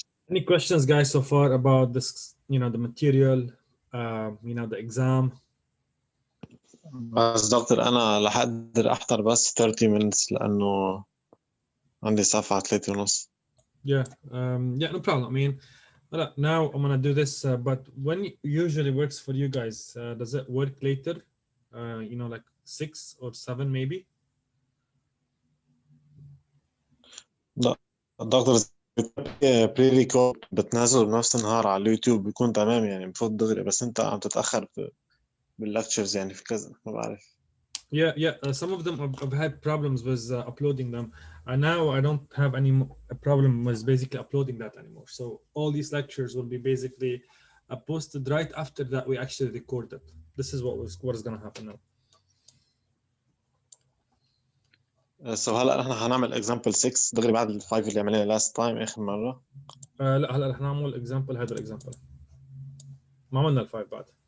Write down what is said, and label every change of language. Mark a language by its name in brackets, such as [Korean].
[English] Any questions, guys, so far about this? The material, the exam. [Arabic] بس دكتور أنا رح أقدر أحضر بس [English] 30 minutes [Arabic] لأنه عندي صفحة 3:30. [English] Yeah, no problem. I mean, now I'm gonna do this, but when it usually works for you guys, does it work later? Like 6 or 7 maybe? [Arabic] لا دكتور بري ريكورد بتنزله بنفس النهار على اليوتيوب بيكون تمام يعني بفوت دغري بس أنت عم تتأخر باللكتشرز يعني في كذا ما بعرف. [English] Yeah. Some of them I've had problems with uploading them, and now I don't have any problem with basically uploading that anymore. So all these lectures will be basically posted right after that we actually recorded. This is what is gonna happen now. [Arabic] So هلا نحن هنعمل example 6 دغري بعد ال 5 اللي عملناه [English] last time [Arabic] آخر مرة. لا هلا رح نعمل example. هذا example ما عملنا ال5 بعد.